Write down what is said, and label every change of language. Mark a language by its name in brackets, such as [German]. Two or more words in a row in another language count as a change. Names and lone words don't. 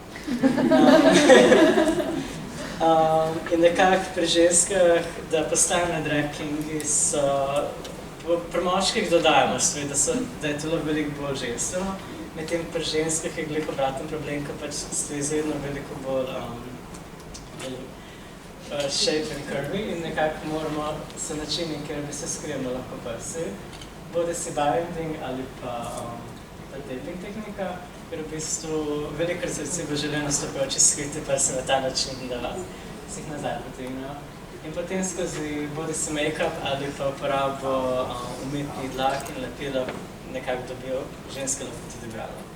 [Slovenian] In nekako pri ženskah, da postanejo drag kingi, so pri moških dodajamo stvari, da je telo veliko bolj ženstveno, medtem pri ženskah je glih obraten problem, ker pač ste izredno veliko bolj [English] shape and curvy [Slovenian] in nekako moramo se načini, kjer bi se skrijemo lahko prsi, bodi si binding ali pa taping tehnika, ker v bistvu velikokrat se recimo želijo nastopajoči skriti prsi na ta način, da se jih nazaj potegnejo. In potem skozi bodi si make-up ali pa uporabo umetnih dlak in lepila nekako dobijo ženske lahko tudi bralo.